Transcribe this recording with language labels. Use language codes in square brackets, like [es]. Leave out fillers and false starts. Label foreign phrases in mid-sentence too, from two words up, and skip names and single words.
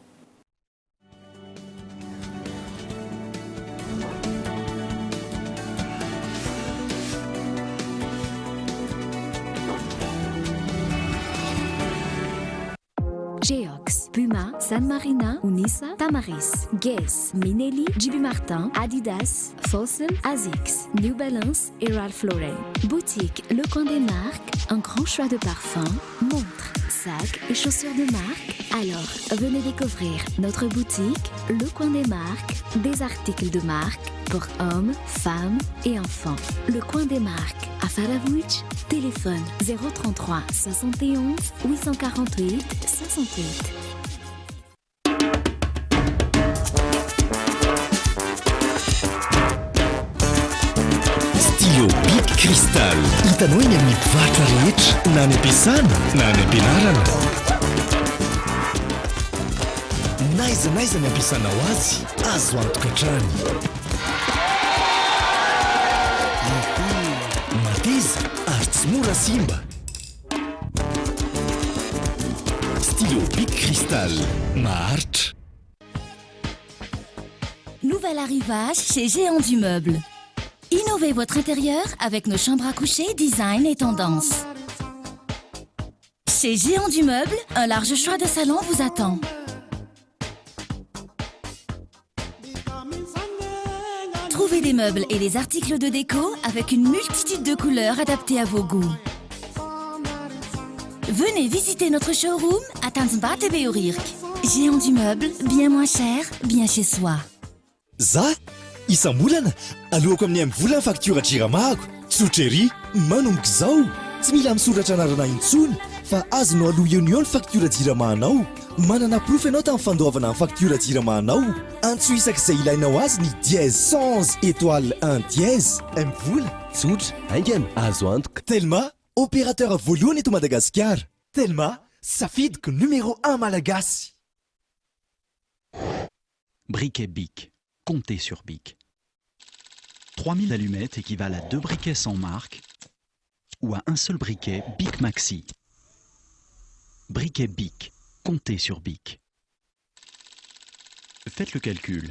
[fr] Geox, Puma, San Marina, Unisa, Tamaris, Guess, Minelli, JB Martin, Adidas, Fossil, Asics, New Balance et Ralph Lauren. Boutique Le Coin des Marques, un grand choix de parfums, montres, sacs et chaussures de marque. Alors, venez découvrir notre boutique Le Coin des Marques, des articles de marque pour hommes, femmes et enfants. Le Coin des Marques à Faravouch, téléphone 033 71 848 68. Stylo Bic Cristal. [mg] Hitanao eny amin'ny mpivarotra rehetra na any am-piasana na any am-pianarana. Naiza ny ampiasanao azy, azo antokatrany. Mateza ary tsy mora simba. Stylo Bic Cristal, maharitra. [fr] Nouvel arrivage chez Géant du Meuble. Innovez votre intérieur avec nos chambres à coucher, design et tendance. Chez Géant du Meuble, un large choix de salons vous attend. Trouvez des meubles et des articles de déco avec une multitude de couleurs adaptées à vos goûts. Venez visiter notre showroom à Tanzbat et Beorirk. Géant du Meuble, bien moins cher, bien chez soi. [mg] Za isambolana alohako amin'ny vola ny faktura jiramahako tsotra ery manomboka izao tsy mila misoratra anarana intsony fa azonao aloha eo ny faktura jiramahanao manana proof ianao tamin'ny fandoavana amin'ny faktura jiramahanao antso isak'izay ilainao azy ny [fr] dièse 100 étoile 1 dièse [mg] mivola tsotra aingana azo antoka Telma opérateur voalohany eto Madagasikara Telma safidiko numéro 1 malagasy. [fr] Briquet Bic. Comptez sur Bic. 3000 allumettes équivalent à 2 briquets sans marque ou à un seul briquet Bic Maxi. Briquet Bic. Comptez sur Bic. Faites le calcul.